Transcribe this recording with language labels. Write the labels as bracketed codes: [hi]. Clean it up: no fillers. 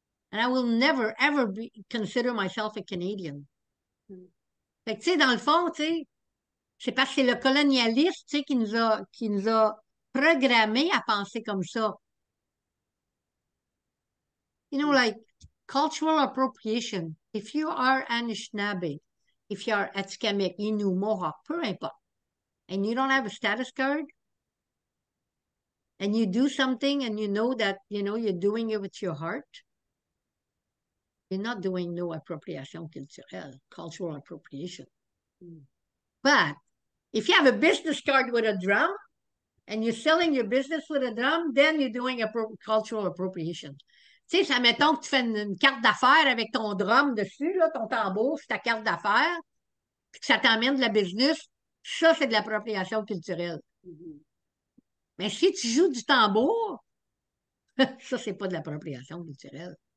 [en] And I will never, ever consider myself a Canadian. [fr] Fait que, tu sais, dans le fond, tu sais, c'est parce que c'est le colonialiste, tu sais, qui nous a programmés à penser comme ça. [en] You know, like cultural appropriation. If you are Anishinaabe, if you are Atikamekw, Innu, Mohawk, [fr] peu importe, [en] and you don't have a status card, and you do something and you know that, you know, you're doing it with your heart, you're not doing no [fr] appropriation culturelle, [en] cultural appropriation. But if you have a business card with a drum and you're selling your business with a drum, then you're doing cultural appropriation. [fr] Tu sais, ça mettons que tu fais une carte d'affaires avec ton drum dessus, là, ton tambour, c'est ta carte d'affaires, puis que ça t'emmène de la business, ça, c'est de l'appropriation culturelle. Mais si tu joues du tambour, ça, c'est pas de l'appropriation culturelle.